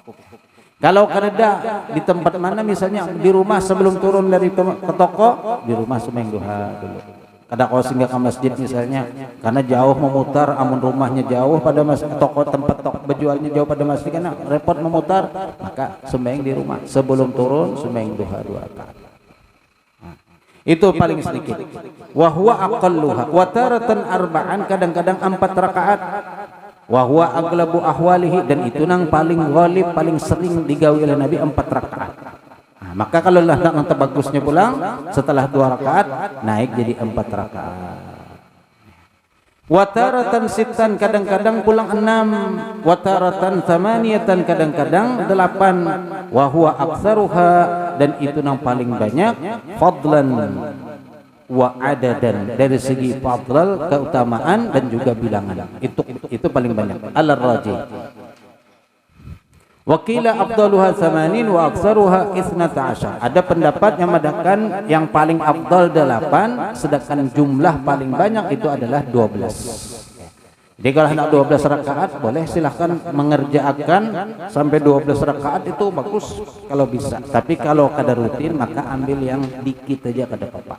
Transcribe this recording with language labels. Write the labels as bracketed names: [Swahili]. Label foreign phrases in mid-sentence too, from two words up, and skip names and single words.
[Banjar] Kalau kada di tempat mana, misalnya di rumah sebelum turun dari ke toko, di rumah sembahyang duha dulu. Kada kau singgah ke masjid misalnya, karena jauh memutar, amun rumahnya jauh pada toko, tempat toko berjualnya jauh pada masjid, karena repot memutar, maka sembahyang di rumah sebelum turun, sembahyang duha 2 rakaat. Itu paling sedikit. [Arabic] وهو أقلها وتارة أربعا, [Banjar] kadang-kadang 4 rakaat. [Arabic] وهو أغلب أحواله, [Banjar] dan itu nang paling ghalib, paling sering digawi oleh Nabi 4 rakaat. Nah, maka kalau lah nak bagusnya pulang setelah 2 rakaat naik jadi 4 rakaat. [Arabic] وتارة ستا, [Banjar] kadang-kadang pulang 6, [Arabic] وتارة ثمانية, [Banjar] kadang-kadang 8, [Arabic] وهو أكثرها, [Banjar] dan itu yang paling banyak, [Arabic] فضلا وعددا, [Banjar] dari segi fadl, keutamaan dan juga bilangan. Itu paling banyak. [Arabic] الراجي. وقيل أفضلها 8 وأكثرها 12. [Banjar] Ada pendapat yang mengatakan yang paling afdal 8, sedangkan jumlah paling banyak itu adalah 12. Jadi kalau hendak 12 rakaat boleh silahkan mengerjakan sampai 12 rakaat, itu bagus kalau bisa. Tapi kalau kada rutin maka ambil yang dikit aja, kada apa-apa.